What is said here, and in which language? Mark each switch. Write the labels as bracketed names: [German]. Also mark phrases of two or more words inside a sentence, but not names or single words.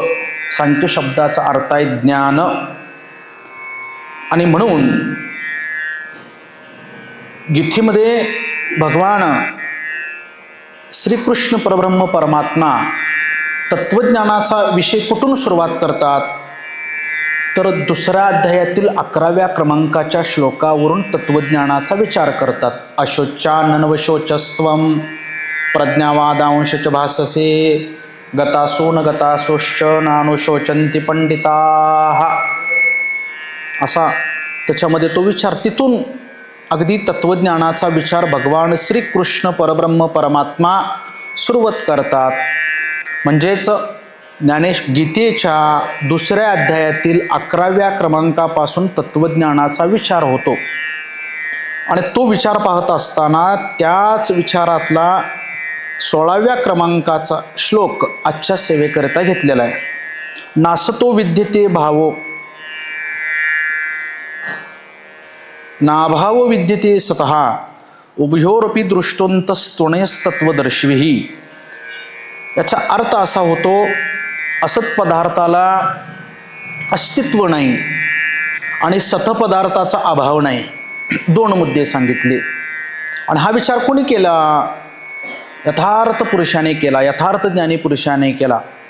[Marathi] सांख्य शब्दाचा अर्थ आहे ज्ञान. आणि म्हणून गीतेमध्ये भगवान श्रीकृष्ण परब्रह्म परमात्मा तत्वज्ञानाचा विषय कुठून सुरुवात करतात? तर दुसऱ्या अध्यायातील 11व्या क्रमांकाच्या श्लोकावरून तत्वज्ञानाचा विचार करतात. [Sanskrit] अशोचाननवशोचस्त्वं प्रज्ञावादांशच भाससे गतासो न गतासोश्च नानुशोचन्ति पंडिताः. [Marathi] असा त्याच्यामध्ये तो विचार, तिथून अगदी तत्वज्ञानाचा विचार भगवान श्रीकृष्ण परब्रह्म परमात्मा सुरुवात करतात. म्हणजेच गीतेच्या दुसऱ्या अध्यायातील 11व्या क्रमांकापासून तत्वज्ञानाचा विचार होतो. आणि तो विचार पाहत असताना त्याच विचारातला 16व्या क्रमांकाचा श्लोक आजच्या सेवेकरिता घेतलेला आहे. [Sanskrit] नासतो विद्यते भावो नाभावो विद्यते सतः उभयोरपि दृष्टोंतस्त्वणयस्तत्वदर्शिभिः. [Marathi] याचा अर्थ असा होतो, असत पदार्थाला अस्तित्व नाही आणि सत पदार्थाचा अभाव नाही. दोन मुद्दे सांगितले. आणि हा विचार कोणी केला? यथार्थ पुरुषाने केला, यथार्थ ज्ञानी पुरुषाने केला.